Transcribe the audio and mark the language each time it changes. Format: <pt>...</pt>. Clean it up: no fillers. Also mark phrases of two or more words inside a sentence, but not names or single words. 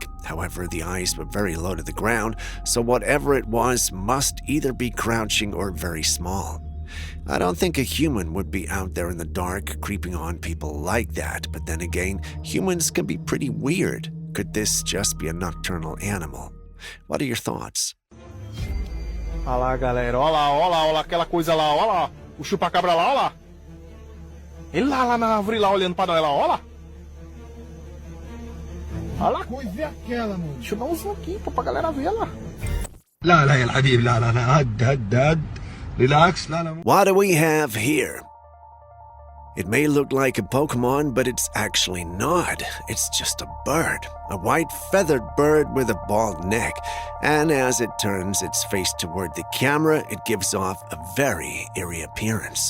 <en>However, the eyes were very low to the ground, so whatever it was must either be crouching or very small. I don't think a human would be out there in the dark creeping on people like that, but then again, humans can be pretty weird. Could this just be a nocturnal animal? What are your thoughts?</en> <pt>Olha lá, galera. Olha lá, aquela coisa lá, olha lá. O chupa-cabra lá, olha lá. Ele lá na árvore lá olhando pra nós lá, olha lá. Olha lá. Coisa é aquela, mano. Deixa eu dar um zoom aqui pra galera ver lá.</pt> <ar>لا لا يا الحبيب لا لا لا هد relax لا لا.</ar> <en>What do we have here? It may look like a Pokemon, but it's actually not. It's just a bird. A white feathered bird with a bald neck. And as it turns its face toward the camera, it gives off a very eerie appearance.</en>